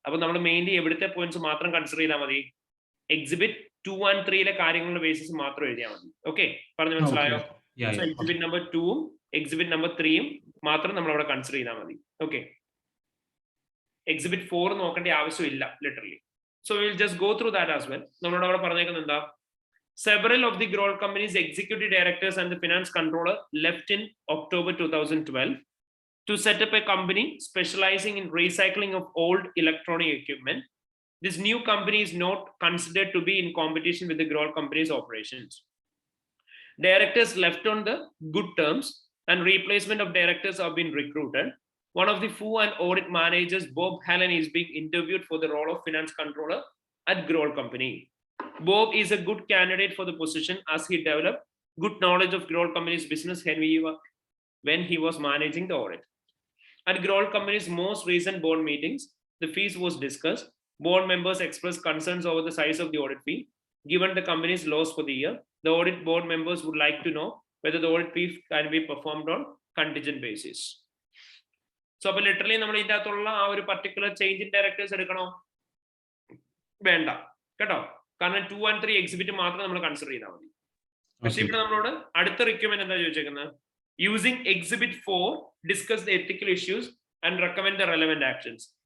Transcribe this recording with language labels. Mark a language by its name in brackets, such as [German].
[Malayalam] അപ്പൊ നമ്മൾ മെയിൻലി എവിടുത്തെ പോയിന്റ്സ് മാത്രം കൺസിഡർ ചെയ്താൽ മതി? എക്സിബിറ്റ് 2 and 3 കാര്യങ്ങളുടെ ബേസിസ് മാത്രം എഴുതിയാൽ മതി. ഓക്കെ, പറഞ്ഞു മനസ്സിലായോ? എക്സിബിറ്റ് നമ്പർ 2ഉം എക്സിബിറ്റ് നമ്പർ 3ഉം മാത്രം നമ്മൾ അവിടെ കൺസിഡർ ചെയ്താൽ മതി. ഓക്കെ, എക്സിബിറ്റ് 4 നോക്കേണ്ട ആവശ്യമില്ല literally. [English] So will just go through that as well. [Malayalam] നമ്മളോട് അവിടെ പറഞ്ഞേക്കുന്നത് എന്താ, [English] several of the Growth companies executive directors and the finance controller left in October 2012 to set up a company specializing in recycling of old electronic equipment. This new company is not considered to be in competition with the Growth company's operations. Directors left on the good terms and replacement of directors have been recruited. One of the FU and audit managers, Bob Hallen, is being interviewed for the role of finance controller at Growth company. Bob is a good candidate for the position as he developed good knowledge of Grohl Company's business when he was managing the audit. At Grohl Company's most recent board meetings, the fees was discussed. Board members expressed concerns over the size of the audit fee. Given the company's loss for the year, the audit board members would like to know whether the audit fee can be performed on contingent basis. So, literally, [Malayalam] നമ്മൾ ഇതിന്റെ അകത്തുള്ള ആ ഒരു particular change in directors എടുക്കണോ? വേണ്ട കേട്ടോ, കാരണം 2 and 3 exhibit മാത്രം നമ്മൾ കൺസിഡർ ചെയ്താൽ മതി. പക്ഷെ ഇവിടെ നമ്മളോട് അടുത്ത റിക്വയർമെന്റ് എന്താ ചോദിച്ചേക്കുന്നത്? [English] Using exhibit 4 discuss the ethical issues and recommend the relevant actions.